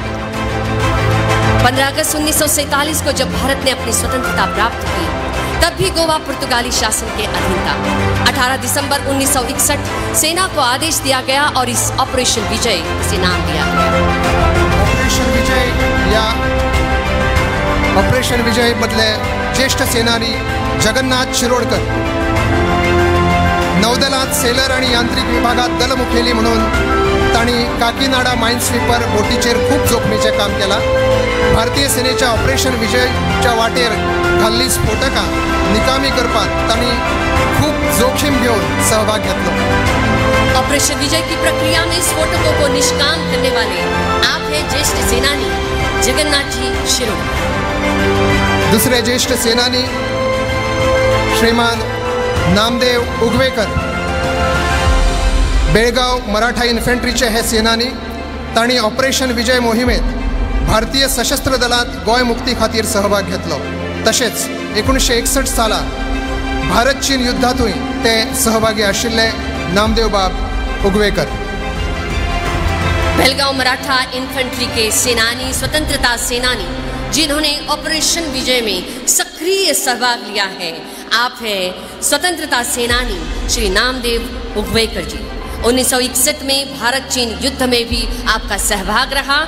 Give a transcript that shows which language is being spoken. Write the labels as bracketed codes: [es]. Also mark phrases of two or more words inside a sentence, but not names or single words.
[hi] 15 अगस्त 1947 को जब भारत ने अपनी स्वतंत्रता प्राप्त की, तब भी गोवा पुर्तगाली शासन के अधीन था। 18 दिसंबर 1961 सेना को आदेश दिया गया और इस ऑपरेशन विजय से नाम दिया गया। [kok] ऑपरेशन विजय मधले ज्येष्ठ सेनानी जगन्नाथ शिरोडकर, नौदलात सेलर आणि यांत्रिक विभागात दलमुखेली म्हणून तांणी काकीनाडा [en] mine sweeper [kok] बोटीचेर खूब जोखमीचें काम केलां. भारतीय सेनेच्या ऑपरेशन विजयच्या वाटेर घाल्ली स्फोटकां निकामी करपाक तांणी खूब जोखीम घेवन सहभाग घेतलो. [hi] ऑपरेशन विजय की प्रक्रिया में स्फोटकों को निष्काम करने वाले आप हैं ज्येष्ठ सेनानी जगन्नाथ जी शिरोडकर. [kok] दुसरे ज्येष्ठ सेनानी श्रीमान नामदेव उगवेकर. बेळगाव मराठा इन्फंट्रीचे हे सेनानी. तांणी ऑपरेशन विजय मोहिमेत भारतीय सशस्त्र दलात गोंय मुक्ती खातीर सहभाग घेतलो. तशेंच 1961 साला भारत चीन युद्धांतूय ते सहभागी आशिल्ले नामदेव बाब उगवेकर. [hi] बेलगांव मराठा इन्फेंट्री के सेनानी, स्वतंत्रता सेनानी जिन्होंने ऑपरेशन विजय में सक्रिय सहभाग लिया है, आप हैं स्वतंत्रता सेनानी श्री नामदेव उगवेकर जी. 1961 में भारत चीन युद्ध में भी आपका सहभाग रहा.